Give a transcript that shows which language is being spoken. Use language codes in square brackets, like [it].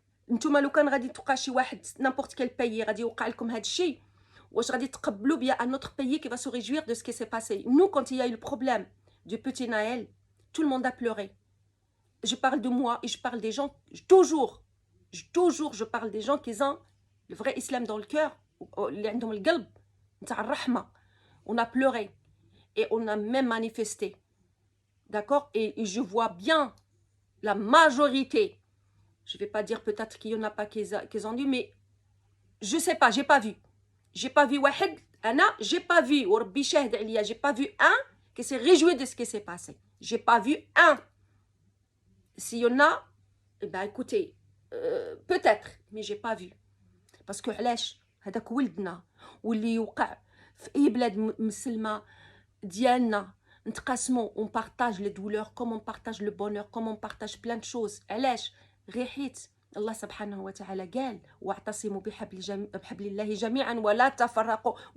[ar] نتوما لو كان غادي توقع شي واحد [fr] n'importe quel pays [ar] غادي يوقع لكم هذا الشيء، واش غادي تقبلوا بيا [fr] un autre pays qui va se réjouir de ce qui s'est passé? Nous, quand il y a eu le problème du petit Naël, tout le monde a pleuré. Je parle de moi et je parle des gens, toujours je parle des gens qui ont le vrai islam dans le cœur, [ar] اللي عندهم القلب نتاع الرحمه. [fr] On a pleuré et on a même manifesté. D'accord? Et je vois bien la majorité. Je ne vais pas dire peut-être qu'il n'y en a pas qui ont dû, mais je ne sais pas, j'ai pas vu. [ar] واحد, [fr] j'ai pas vu, [ar] وربي شاهد عليا, [fr] j'ai pas vu un qui s'est réjoui de ce qui s'est passé. J'ai pas vu un. S'il y en a, eh ben écoutez, peut-être, mais j'ai pas vu. Parce que [ar] علاش هذاك ولدنا واللي يوقع في أي بلاد مسلمة ديالنا نتقاسموا, [fr] on partage les douleurs comme on partage le bonheur, comme on partage plein de choses. [ar] علاش غير الله سبحانه وتعالى قال واعتصموا بحبل الله جميعا ولا تفرقوا.